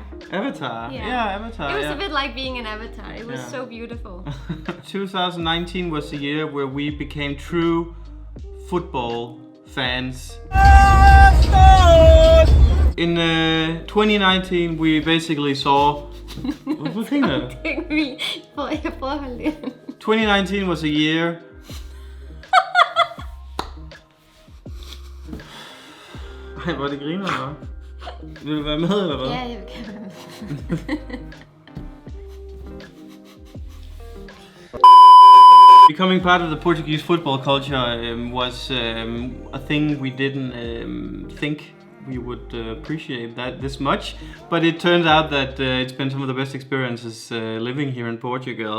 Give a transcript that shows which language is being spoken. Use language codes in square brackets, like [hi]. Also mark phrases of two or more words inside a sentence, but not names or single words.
[en] Avatar. Yeah, Avatar. It was yeah. a bit like being an Avatar. It was Yeah. so beautiful. 2019 was the year where we became true football fans. In 2019 we basically saw... [da] Hvad tænker du? Jeg prøver at holde det. [en] 2019 was a year... [da] Ej, hvor det griner, hva'? Vil du være med, eller hvad? Ja, jeg kan være med. [en] Becoming part of the Portuguese football culture was a thing we didn't think we would appreciate that this much, but it turns out that it's been some of the best experiences living here in Portugal.